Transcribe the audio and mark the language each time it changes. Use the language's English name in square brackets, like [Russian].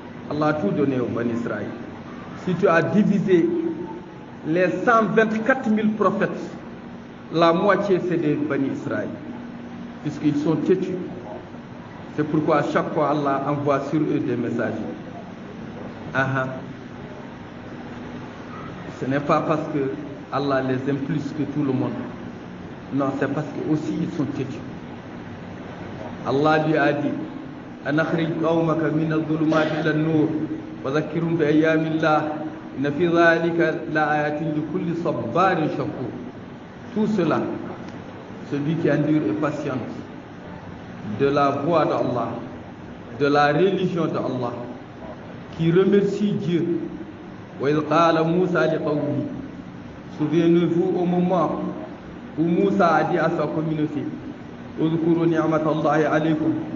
[French] Allah a tout donné aux Bani Israël. Si tu as divisé les 124 000 prophètes, la moitié c'est des Bani Israël, puisqu'ils sont têtus. C'est pourquoi à chaque fois Allah envoie sur eux des messagers. Ce n'est pas parce que Allah les aime plus que tout le monde. Non, c'est parce que aussi ils sont têtus. Allah lui a dit, [Arabic] أَنَخْرِجْ قَوْمَكَ مِنَ الظُّلُمَاتِ إِلَى النُّورِ وَذَكِّرْهُمْ بِأَيَّامِ اللَّهِ إِنَّ فِي ذَلِكَ لَآيَاتٍ لِكُلِّ صَبَّارٍ شَكُورٍ. [French] Tout cela, celui qui endure et patiente de la voie d'Allah, de la religion d'Allah, qui remercie Dieu. [Arabic] وَإِذْ قَالَ مُوسَى لِقَوْمِهِ. [French] Souvenez-vous au moment où Moussa a dit à sa communauté, [Arabic] اذكروا نعمة الله عليكم.